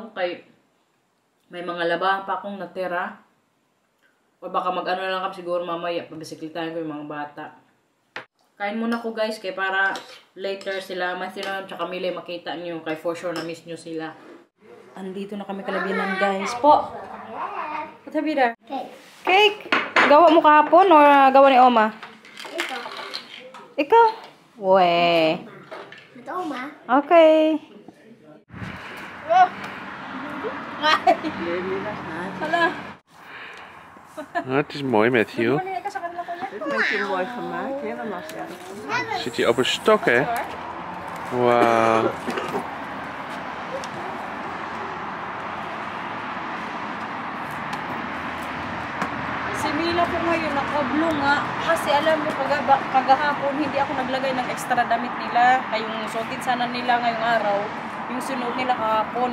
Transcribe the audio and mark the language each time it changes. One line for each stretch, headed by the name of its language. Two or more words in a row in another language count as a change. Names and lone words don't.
Filipino: Kay, may mga labahan pa akong natira. O baka mag-ano lang kami siguro mamaya. Pabisiklitahin ko yung mga bata. Kain muna ko guys. Kaya para later sila Matthew na tsaka Mila makita nyo. Kaya for sure na miss nyo sila. Andito na kami kalabinan guys. Po!
English: What have you there? Cake. Cake?
Filipino: Gawa mo kahapon o gawa ni Oma? Ikaw. Ikaw? Weh. Ito, Oma. Okay. Hala.
Dutch: Het is mooi, Matthew. Zit hij op een stok, hè? Wauw.
Filipino: Si Mila po ngayon nakablo nga. Kasi alam mo, kagahapon hindi ako naglagay ng extra damit nila. Ay yung suotin sana nila ngayong araw. Yung sinuot nila kahapon.